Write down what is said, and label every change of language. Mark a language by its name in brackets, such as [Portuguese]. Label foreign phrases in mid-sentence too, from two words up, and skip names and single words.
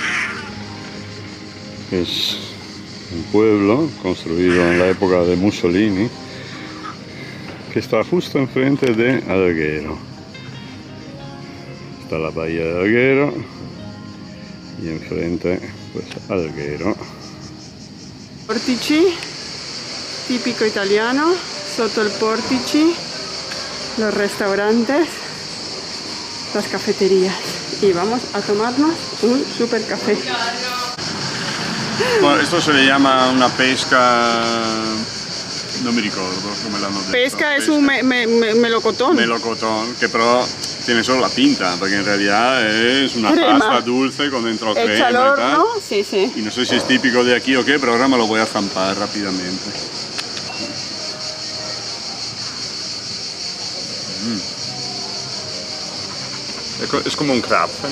[Spanish] Es un pueblo construido en la época de Mussolini que está justo enfrente de Alghero. Está la bahía de Alghero y enfrente pues Alghero. Portici, típico italiano, [Italian] sotto il portici, [Spanish] los restaurantes, las cafeterías y vamos a tomarnos un super café. Bueno, esto se le llama una pesca, [Italian] no me ricordo come l'hanno detto. [Spanish] Pesca es un melocotón. Melocotón, que però tiene solo la pinta, porque en realidad es una Crema. pasta dulce con dentro crema Hecha al y tal. horno, sí, sí. Y no sé si es típico de aquí o qué, pero ahora me lo voy a zampar rápidamente. Es como un crab.